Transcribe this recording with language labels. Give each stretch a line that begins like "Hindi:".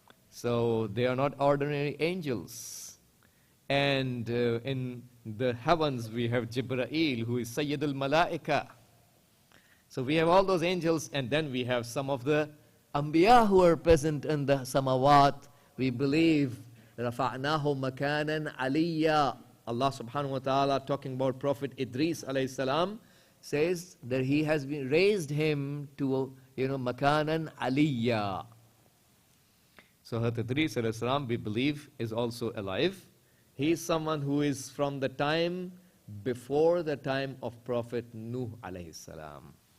English: So they are not ordinary angels. And in the heavens we have Jibreel, who is Sayyid al-Malaika. So we have all those angels, and then we have some of the Anbiya who are present in the samawat. We believe
Arabic: رَفَعْنَاهُ مَكَانًا عَلِيًّا.
English: Allah subhanahu wa ta'ala, talking about Prophet Idris alayhi salam, says that he has been raised him to makanan aliyya. So Hazrat Idris alayhi salam, we believe, is also alive. He is someone who is from the time before the time of Prophet Nuh alayhi salam.